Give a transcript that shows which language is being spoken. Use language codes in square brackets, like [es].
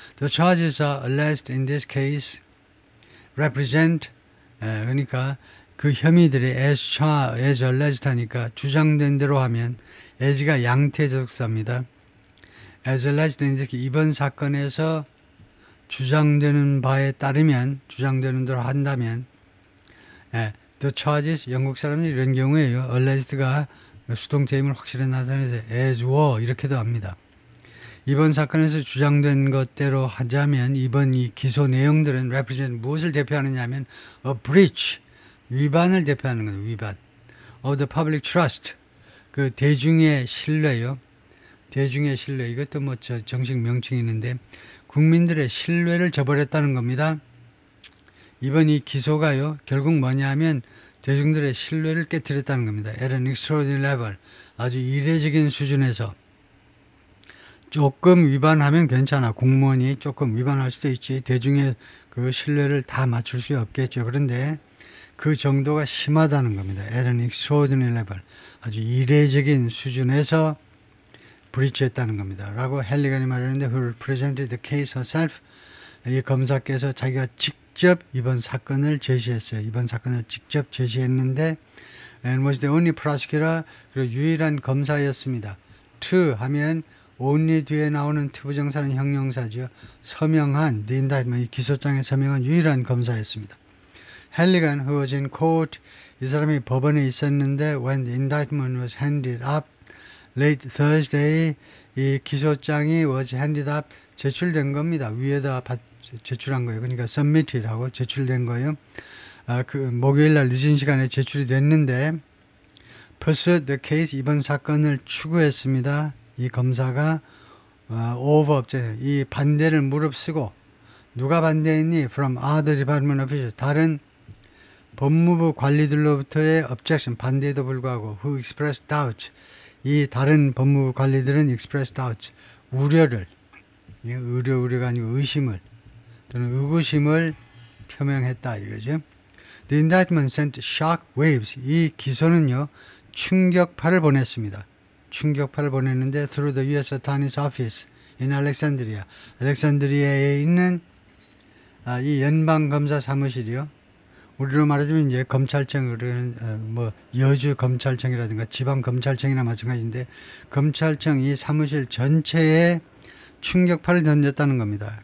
[en] The charges are alleged in this case represent, [ko] 그러니까 그 혐의들이 [en] as alleged [ko] 하니까 주장된 대로 하면 as가 양태적사입니다. [en] as alleged in this, [ko] 이번 사건에서 주장되는 바에 따르면, 주장되는 대로 한다면, [en] the charges, [ko] 영국 사람들이 이런 경우에요. alleged가 수동태임을 확실히 나타내서 [en] as were [ko] 이렇게도 합니다. 이번 사건에서 주장된 것대로 하자면 이번 이 기소 내용들은 represent 무엇을 대표하느냐 하면 [en] a breach, [ko] 위반을 대표하는 거예요. 위반. [en] of the public trust, [ko] 그 대중의 신뢰요. 대중의 신뢰, 이것도 뭐 정식 명칭이 있는데 국민들의 신뢰를 저버렸다는 겁니다. 이번 이 기소가요, 결국 뭐냐 하면 대중들의 신뢰를 깨뜨렸다는 겁니다. [en] at an extraordinary level, [ko] 아주 이례적인 수준에서. 조금 위반하면 괜찮아. 공무원이 조금 위반할 수도 있지. 대중의 그 신뢰를 다 맞출 수 없겠죠. 그런데 그 정도가 심하다는 겁니다. [en] at an extraordinary level, [ko] 아주 이례적인 수준에서 브리치했다는 겁니다. 라고 헬리건이 말하는데 [en] who represented the case herself, [ko] 이 검사께서 자기가 직접 이번 사건을 제시했어요. 이번 사건을 직접 제시했는데 [en] and was the only prosecutor, [ko] 그리고 유일한 검사였습니다. to 하면 only 뒤에 나오는 to 부정사는 형용사죠. 서명한, [en] the indictment, [ko] 이 기소장에 서명한 유일한 검사였습니다. [en] 헬리건 who was in court, [ko] 이 사람이 법원에 있었는데 [en] when the indictment was handed up late Thursday, [ko] 이 기소장이 [en] was handed up, [ko] 제출된 겁니다. 위에다 제출한 거예요. 그러니까 submit이라고 제출된 거예요. 그 목요일 날 늦은 시간에 제출이 됐는데 [en] pursued the case, [ko] 이번 사건을 추구했습니다. 이 검사가 [en] over objection, [ko] 이 반대를 무릅쓰고, 누가 반대했니? [en] from other department officials, [ko] 다른 법무부 관리들로부터의 objection, 반대에도 불구하고 [en] who expressed doubts, [ko] 이 다른 법무부 관리들은 [en] expressed doubts, [ko] 우려를, 우려가 아니고 의심을 또는 의구심을 표명했다 이거죠. [en] The indictment sent shock waves, [ko] 이 기소는요 충격파를 보냈습니다. 충격파를 보냈는데 [en] through the U.S. Attorney's Office in Alexandria, [ko] 알렉산드리아에 있는 이 연방검사 사무실이요. 우리로 말하자면 이제 검찰청, 뭐 여주 검찰청이라든가 지방 검찰청이나 마찬가지인데 검찰청 이 사무실 전체에 충격파를 던졌다는 겁니다.